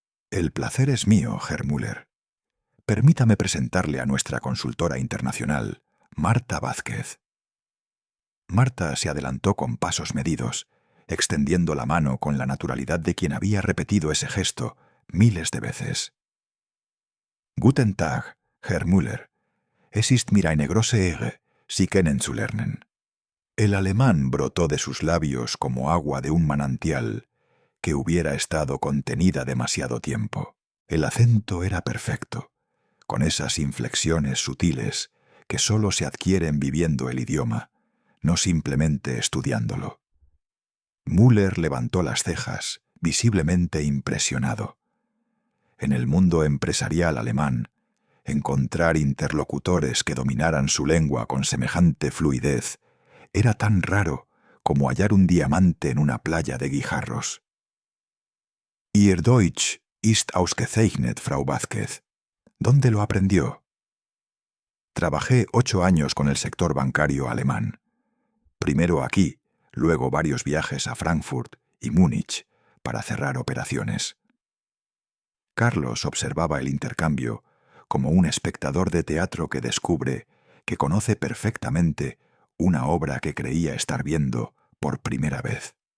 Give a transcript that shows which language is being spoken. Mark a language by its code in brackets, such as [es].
[es] El placer es mío, Herr Müller. Permítame presentarle a nuestra consultora internacional, Marta Vázquez. Marta se adelantó con pasos medidos, extendiendo la mano con la naturalidad de quien había repetido ese gesto miles de veces. [de] Guten Tag, Herr Müller. Es ist mir eine große Ehre, Sie kennenzulernen. [es] El alemán brotó de sus labios como agua de un manantial que hubiera estado contenida demasiado tiempo. El acento era perfecto, con esas inflexiones sutiles que solo se adquieren viviendo el idioma, no simplemente estudiándolo. Müller levantó las cejas, visiblemente impresionado. En el mundo empresarial alemán, encontrar interlocutores que dominaran su lengua con semejante fluidez era tan raro como hallar un diamante en una playa de guijarros. [de] Ihr Deutsch ist ausgezeichnet, Frau Vázquez. [es] ¿Dónde lo aprendió? Trabajé 8 años con el sector bancario alemán. Primero aquí, luego varios viajes a Frankfurt y Múnich para cerrar operaciones. Carlos observaba el intercambio como un espectador de teatro que descubre que conoce perfectamente una obra que creía estar viendo por primera vez.